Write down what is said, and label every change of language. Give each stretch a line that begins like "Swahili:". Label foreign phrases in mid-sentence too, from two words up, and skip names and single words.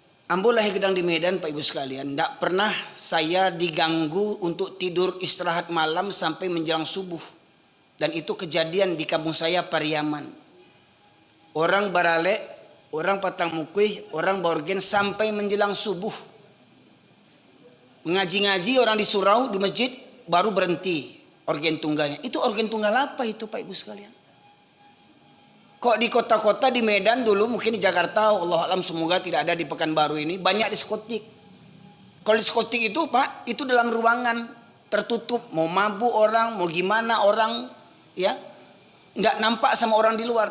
Minangkabau: Ambo lahir gedang
Indonesian: di Medan, Pak Ibu sekalian. Tidak pernah saya diganggu untuk tidur istirahat malam sampai menjelang subuh. Dan itu kejadian di kampung saya, Pariaman.
Minangkabau: Orang baralek, orang patang mukuih, orang borgen sampai menjelang subuh.
Indonesian: Mengaji-ngaji orang di surau, di masjid, baru berhenti organ tunggalnya. Itu organ tunggal apa itu, Pak Ibu sekalian? Kok di kota-kota di Medan dulu, mungkin di Jakarta,
Arabic: Allah alam
Indonesian: semoga tidak ada di Pekanbaru ini, banyak diskotik. Kalau diskotik itu Pak, itu dalam ruangan tertutup, mau mabuk orang, mau gimana orang, ya nggak nampak sama orang di luar.